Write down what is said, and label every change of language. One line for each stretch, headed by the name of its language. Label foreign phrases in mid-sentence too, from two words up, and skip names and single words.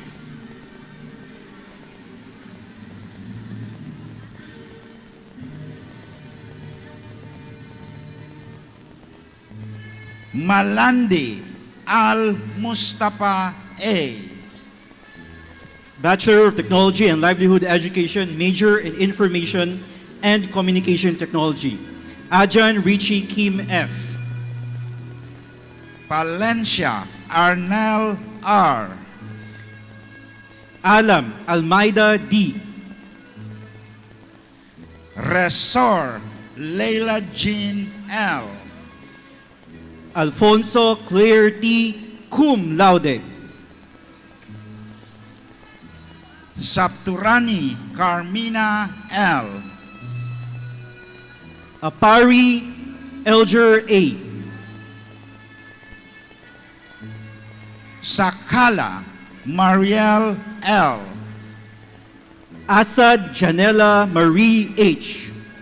English: Malandi Al Mustafa A. Bachelor of Technology and Livelihood Education, major in Information and Communication Technology. Ajan Richie Kim F. Palencia Arnel R. Alam Almeida D. Resor Leila Jean L. Alfonso Claire T.
Latin: Cum laude.
English: Sapturani Carmina L. Apari Elger A. Sakala Mariel L. Asad Janela Marie H.